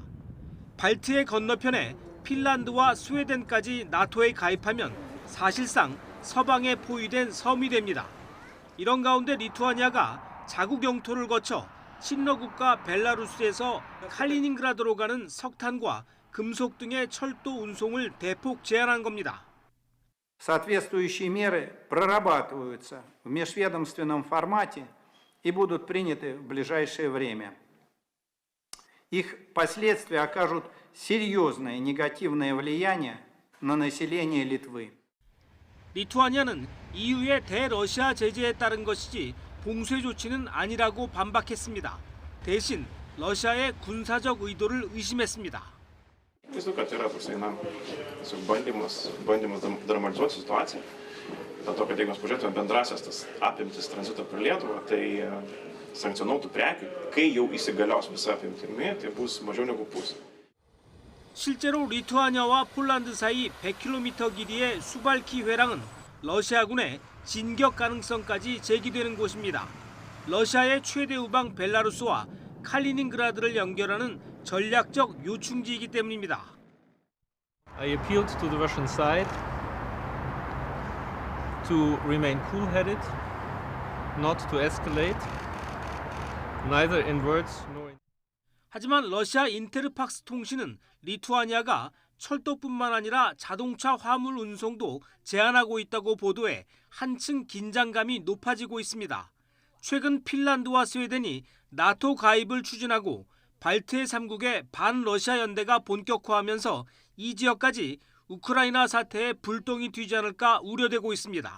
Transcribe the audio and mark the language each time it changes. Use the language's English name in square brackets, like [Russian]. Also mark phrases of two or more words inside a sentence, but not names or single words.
[Korean] 발트해 건너편에 핀란드와 스웨덴까지 나토에 가입하면 사실상 서방에 포위된 섬이 됩니다. 이런 가운데 리투아니아가 자국 영토를 거쳐 친러국가 벨라루스에서 칼리닝그라드로 가는 석탄과 금속 등의 철도 운송을 대폭 제한한 겁니다. [Russian] Соответствующие меры прорабатываются в межведомственном формате и будут приняты в ближайшее время. Их последствия окажут серьезное негативное влияние на население Литвы. [Korean] 리투아니아는 EU의 대러시아 제재에 따른 것이지 봉쇄 조치는 아니라고 반박했습니다. 대신 러시아의 군사적 의도를 의심했습니다. [Lithuanian] Dėl to, kad jeigu mes pažiūrėtume bendrasias tas apimtis tranzito per Lietuvą, tai sankcionuotų prekių, kai jau įsigalios visa apimtimi, tai bus mažiau negu pusė. [Korean] 실제로 리투아니아와 폴란드 사이 100km 길이의 수발키 회랑은 러시아군의 진격 가능성까지 제기되는 곳입니다. 러시아의 최대 우방 벨라루스와 칼리닝그라드를 연결하는 전략적 요충지이기 때문입니다. [English] I appealed to the Russian side to remain cool-headed, not to escalate, neither in words nor in... [Korean] 하지만 러시아 인테르팍스 통신은 리투아니아가 철도뿐만 아니라 자동차 화물 운송도 제한하고 있다고 보도해 한층 긴장감이 높아지고 있습니다. 최근 핀란드와 스웨덴이 나토 가입을 추진하고 발트해 3국의 반러시아 연대가 본격화하면서 이 지역까지 우크라이나 사태에 불똥이 튀지 않을까 우려되고 있습니다.